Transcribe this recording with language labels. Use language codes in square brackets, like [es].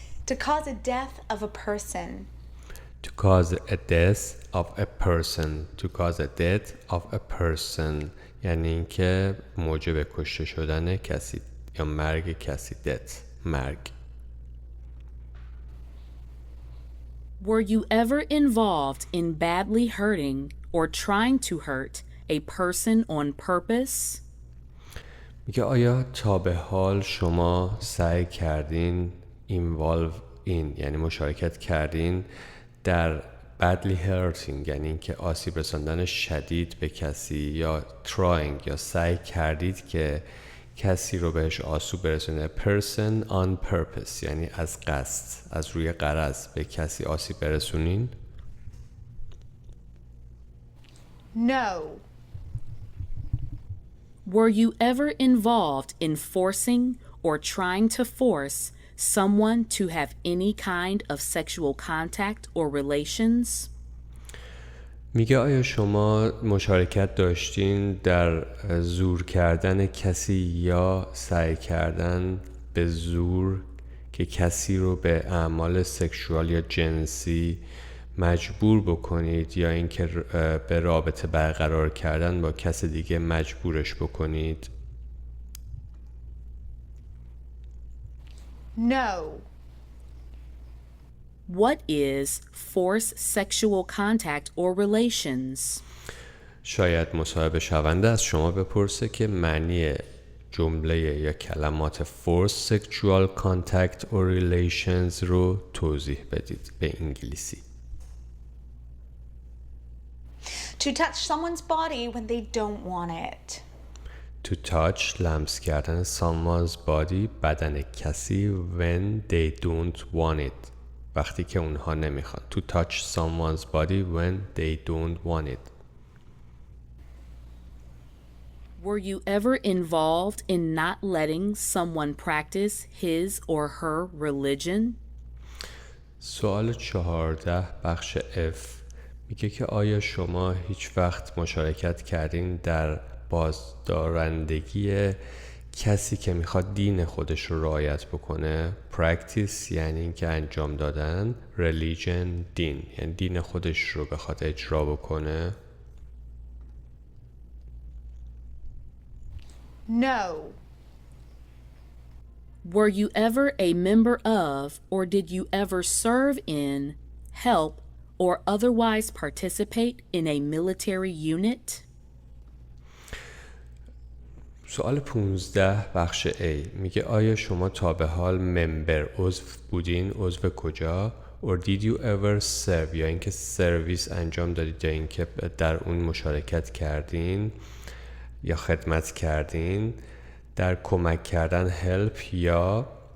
[en] To cause a death of a person. To cause a death of a person. To cause a death of a person [fa] یعنی اینکه موجب کشته شدن کسی یا مرگ کسی. death مرگ. [en] Were you ever involved in badly hurting or trying to hurt a person on purpose? [fa] میگه آیا تا به حال شما سعی کردین [en] involve in [fa] یعنی مشارکت کردین در [en] badly hurting [fa] یعنی اینکه آسیب رساندن شدید به کسی، یا [en] trying [fa] یا سعی کردید که کسی رو بهش آسیب برسونه. [en] person on purpose [fa] یعنی از قصد، از روی غرض به کسی آسیب برسونین؟ [en] No. Were you ever involved in forcing or trying to force someone to have any kind of sexual contact or relations? [fa] میگه آیا شما مشارکت داشتین در زور کردن کسی یا سعی کردن به زور که کسی رو به اعمال سکشوال یا جنسی مجبور بکنید، یا اینکه به رابطه برقرار کردن با کس دیگه مجبورش بکنید؟ [en] No. What is forced sexual contact or relations? [fa] شاید مصاحبه شونده از شما بپرسه که معنی جمله یا کلمات [en] forced sexual contact or relations [fa] رو توضیح بدید به انگلیسی. [en] To touch someone's body when they don't want it. To touch [fa] لمس کردن [en] someone's body [fa] بدن کسی [en] when they don't want it [fa] وقتی که اونها نمیخوان. [en] To touch someone's body when they don't want it. Were you ever involved in not letting someone practice his or her religion? [fa] سوال 14 بخش F میگه که آیا شما هیچ وقت مشارکت کردین در بازدارندگی کسی که میخواد دین خودش رو رعایت بکنه؟ practice یعنی این که انجام دادن، religion دین یعنی دین خودش رو بخواد اجرا بکنه؟ [en] No. Were you ever a member of, or did you ever serve in, help, or otherwise participate in a military unit? [fa] سوال 15 بخش A میگه آیا شما تا به حال ممبر عضو بودین؟ عضو کجا؟ [en] or did you ever serve [fa] یا اینکه سرویس انجام دادید یا اینکه در اون مشارکت کردین یا خدمت کردین در کمک کردن [en] help [fa] یا